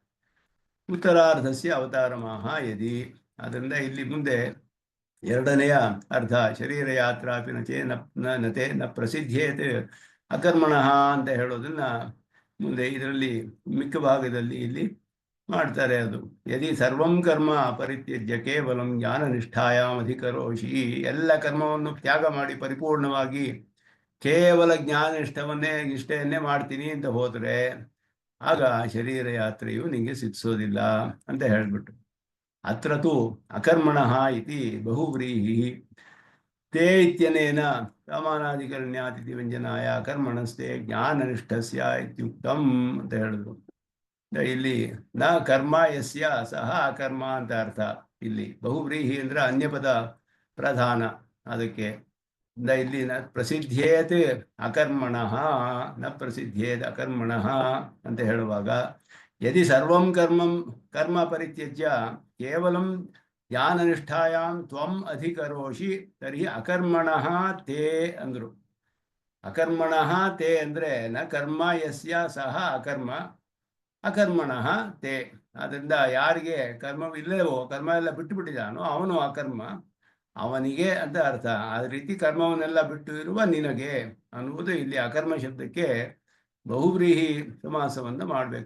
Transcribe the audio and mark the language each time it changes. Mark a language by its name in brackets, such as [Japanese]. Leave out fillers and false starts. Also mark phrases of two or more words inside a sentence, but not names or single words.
[Sanskrit] ಉತ್ತರಾರ್ಧಸ್ಯ ಅವತಾರಮಾಹ ಯದಿ. [Kannada] ಅದರಿಂದ ಇಲ್ಲಿ ಮುಂದೆ ಎರಡನೆಯ ಅರ್ಧ [Sanskrit] ಶರೀರ ಯಾತ್ರಾಪಿ ನತೆ ನ ಪ್ರಸಿದ್ಧೇತೆ ಅಕರ್ಮಣಃ [Kannada] ಅಂತ ಹೇಳೋದನ್ನ ಮುಂದೆ ಇದರಲ್ಲಿ ಮಿಕ್ಕ ಭಾಗದಲ್ಲಿ ಇಲ್ಲಿ ಮಾಡ್ತಾರೆ. ಅದು [Sanskrit] ಯದಿ ಸರ್ವಂ ಕರ್ಮ ಪರಿತ್ಯಜ್ಯ ಕೇವಲಂ ಜ್ಞಾನನಿಷ್ಠಾಯಾಮ್ ಅಧಿಕರೋಷಿ, [Kannada] ಎಲ್ಲ ಕರ್ಮವನ್ನು ತ್ಯಾಗ ಮಾಡಿ ಪರಿಪೂರ್ಣವಾಗಿ ಕೇವಲ ನಿಷ್ಠೆಯನ್ನೇ ಮಾಡ್ತೀನಿ ಅಂತ ಹೋದರೆ ಆಗ ಶರೀರ ಯಾತ್ರೆಯು ನಿಂಗೆ ಸಿದ್ಧಿಸೋದಿಲ್ಲ ಅಂತ ಹೇಳ್ಬಿಟ್ಟು, [Sanskrit] ಅತ್ರ ತು ಅಕರ್ಮಣಃ ಇತಿ ಬಹುವ್ರೀಹಿ ತೇ ಇತ್ಯನೇನ ಸಮಾನಾಧಿಕರಣ್ಯಾತಿಥಿ ವ್ಯಂಜನಾಯ ಕರ್ಮಣಸ್ತೆ ಜ್ಞಾನನಿಷ್ಠಸ್ಯ ಇತ್ಯುಕ್ತಂ [Kannada] ಅಂತ ಹೇಳಿದ್ರು. [Sanskrit] ಇಲ್ಲಿ ನ ಕರ್ಮ ಯಸ್ಯ ಸಹ ಅಕರ್ಮ [Kannada] ಅಂತ ಅರ್ಥ. ಇಲ್ಲಿ ಬಹುವ್ರೀಹಿ ಅಂದ್ರೆ ಅನ್ಯಪದ ಪ್ರಧಾನ, ಅದಕ್ಕೆ ಇಲ್ಲಿ [Sanskrit] ನ ಪ್ರಸಿದ್ಧೇತ್ ಅಕರ್ಮಣಃ, ನ ಪ್ರಸಿದ್ಧೇತ್ ಅಕರ್ಮಣಃ [Kannada] ಅಂತ ಹೇಳುವಾಗ [Sanskrit] ಯದಿ ಸರ್ವಂ ಕರ್ಮ ಪರಿತ್ಯಜ್ಯ ಕೇವಲಂ ಜ್ಞಾನನಿಷ್ಠಾಯಾಂ ತ್ವಂ ಅಧಿಕರೋಷಿ ತರ್ಹಿ ಅಕರ್ಮಣಃ ತೇ ಅಂದ್ರು. ಅಕರ್ಮಣಃ ತೇ ಅಂದ್ರೆ ನ ಕರ್ಮ ಯಸ್ಯ ಸಹ ಅಕರ್ಮಣಃ ತೇ. [Kannada] ಅದರಿಂದ ಯಾರಿಗೆ ಕರ್ಮವಿಲ್ಲವೋ, ಕರ್ಮ ಎಲ್ಲ ಬಿಟ್ಟು ಬಿಟ್ಟಿದ್ದಾನೋ ಅವನು ಅಕರ್ಮ, ಅವನಿಗೆ ಅಂತ ಅರ್ಥ. ಆ ರೀತಿ ಕರ್ಮವನ್ನೆಲ್ಲ ಬಿಟ್ಟು ಇರುವ ನಿನಗೆ ಅನ್ನುವುದು ಇಲ್ಲಿ ಅಕರ್ಮ ಶಬ್ದಕ್ಕೆ ಬಹುವ್ರೀಹಿ ಸಮಾಸವನ್ನು ಮಾಡಬೇಕು.